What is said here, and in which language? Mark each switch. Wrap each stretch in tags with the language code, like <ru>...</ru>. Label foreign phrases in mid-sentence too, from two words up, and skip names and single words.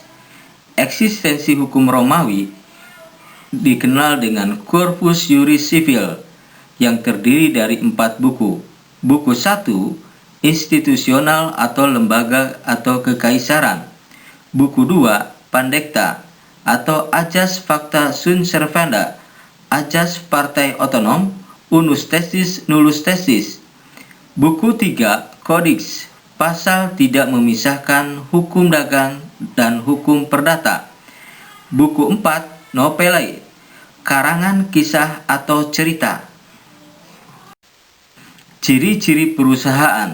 <id>Eksistensi hukum Romawi dikenal dengan</id> <la>Corpus Juris Civil</la> <id>yang terdiri dari 4 buku. Buku 1, institusional atau lembaga atau kekaisaran. Buku 2, Pandekta atau Ajas</id> <la>Facta Sunt Servanda,</la> <id>Ajas Partai Otonom,</id> <la>Unus Testis Nullus Testis.</la> <id>Buku 3, Kodeks, pasal tidak memisahkan hukum dagang dan hukum perdata. Buku 4, Novelae, karangan kisah atau cerita. Ciri-ciri perusahaan.</id>